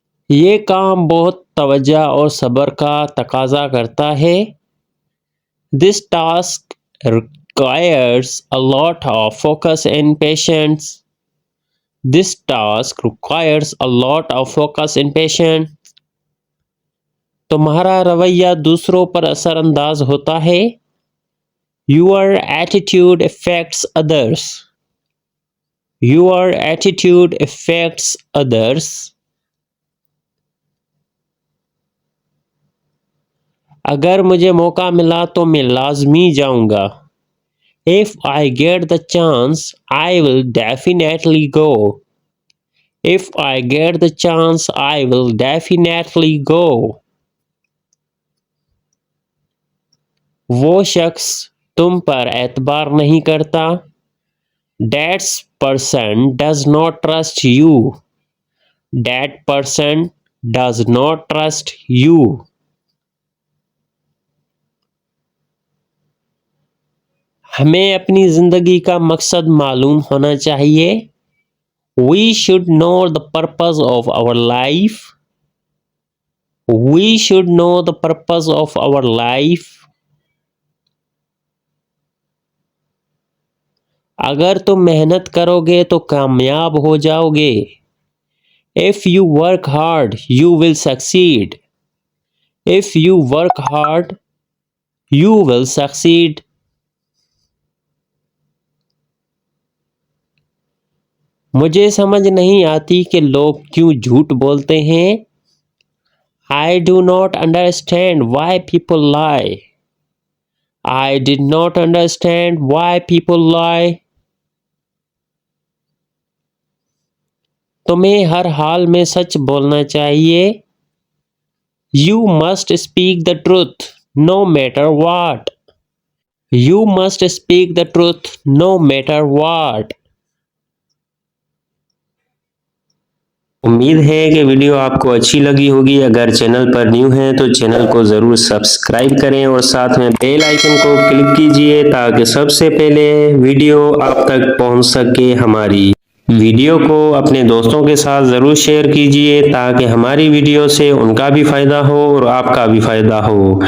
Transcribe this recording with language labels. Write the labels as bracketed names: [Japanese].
[Hindi] ये काम बहुत तवज्जो और सब्र का तकाजा करता है। [English] This task requires a lot of focus and patience. This task requires a lot of focus and patience. [Hindi] तुम्हारा रवैया दूसरों पर असरअंदाज होता है। [English] Your attitude affects others. Your attitude affects others. [Hindi] अगर मुझे मौका मिला तो मैं लाजमी जाऊंगा। [English] If I get the chance, I will definitely go. If I get the chance, I will definitely go. [Hindi] वो शख्स तुम पर एतबार नहीं करता। [English] That person does not trust you. That person does not trust you. [Hindi] हमें अपनी जिंदगी का मकसद मालूम होना चाहिए। [English] We should know the purpose of our life. We should know the purpose of our life. [Hindi] अगर तुम मेहनत करोगे तो कामयाब हो जाओगे। [English] If you work hard, you will succeed. If you work hard, you will succeed. [Hindi] मुझे समझ नहीं आती कि लोग क्यों झूठ बोलते हैं। [English] I do not understand why people lie. I did not understand why people lie. [Hindi] तुम्हें हर हाल में सच बोलना चाहिए। [English] You must speak the truth no matter what. You must speak the truth no matter what. [Hindi] उम्मीद है कि वीडियो आपको अच्छी लगी होगी। अगर चैनल पर न्यू हैं तो चैनल को ज़रूर सब्सक्राइब करें और साथ में बेल आइकन को क्लिक कीजिए ताकि सबसे पहले वीडियो आप तक पहुंच सके। हमारी वीडियो को अपने दोस्तों के साथ ज़रूर शेयर कीजिए ताकि हमारी वीडियो से उनका भी फ़ायदा हो और आपका भी फ़ायदा हो।